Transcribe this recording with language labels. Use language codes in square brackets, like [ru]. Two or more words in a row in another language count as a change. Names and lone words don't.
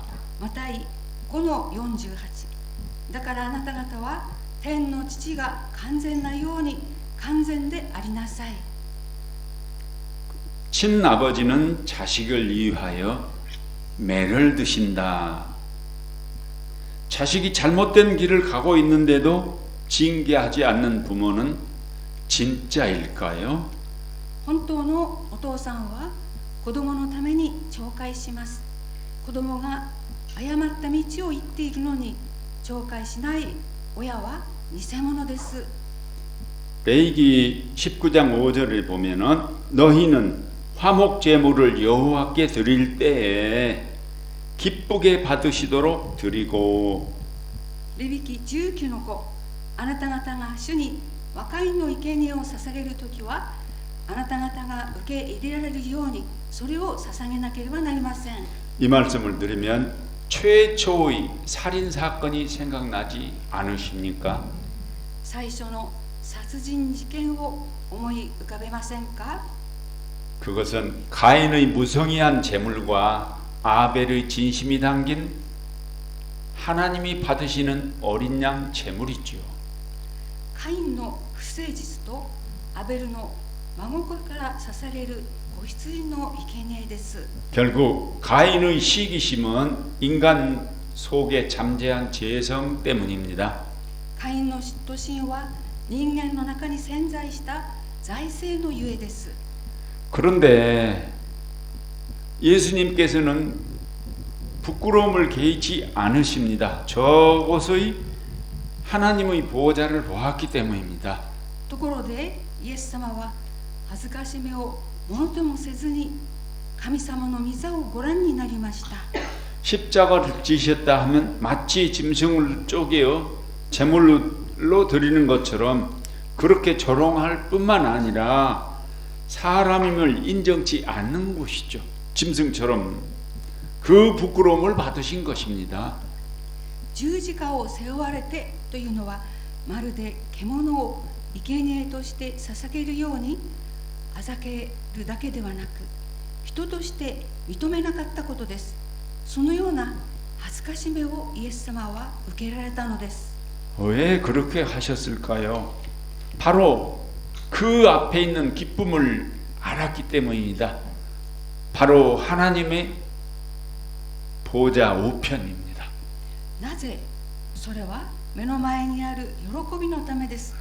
[ja] マタイ5の48、だからあなた方は天の父が完全なように完全でありなさい。 [ko] 친아버지는 자식을 위하여 매를 드신다. 자식이 잘못된 길을 가고 있는데도 징계하지 않는 부모는 진짜일까요? [ja] 本当のお父さんは子供のために懲戒します。子供が誤った道を行っているのに懲戒しない親は偽物です。 [ko] 레위기 19장 5절에 보면은 너희는 화목 제물을 여호와께 드릴 때에 기쁘게 받으시도록 드리고 [ja] レビ記19の5、あなた方が主に和解の生贄を捧げるときは、あなた方が受け入れられるようにそれを捧げなければなりません。 [ko] 이 말씀을 들으면 최초의 살인 사건이 생각나지 않으십니까? [ja] 最初の殺人事件を思い浮かべませんか？ [ko] 그것은 가인의 무성의한 제물과 아벨의 진심이 담긴 하나님이 받으시는 어린 양 제물이지요. [ja] カインの不誠実とアベルの真心から捧げる子羊の生贄です。 [ko] 결국 가인의 시기심은 인간 속에 잠재한 죄성 때문입니다. [ja] カインの嫉妬心は人間の中に潜在した財政のゆえです。 [ko] 그런데 예수님께서는 부끄러움을 개의치 않으십니다. 저곳의 하나님의 보호자를 보았기 때문입니다. [ja] ところでイエス様は恥ずかしめをものともせずに神様の御座をご覧になりました。 [ko] 십자가를 지셨다 하면 마치 짐승을 쪼개어 제물로 드리는 것처럼 그렇게 조롱할 뿐만 아니라 사람임을 인정치 않는 것이죠. 짐승처럼 그 부끄러움을 받으신 것입니다. [ja] 十字架を背負われてというのはまるで獣を生贄として捧げるようにあざけるだけではなく人として認めなかったことです。そのような恥ずかしめをイエス様は受けられたのです。 [ko] 왜 그렇게 하셨을까요? 바로 그 앞에 있는 기쁨을 알았기 때문입니다. 바로 하나님의 보좌 우편입니다. [ja] なぜそれは目の前にある喜びのためです。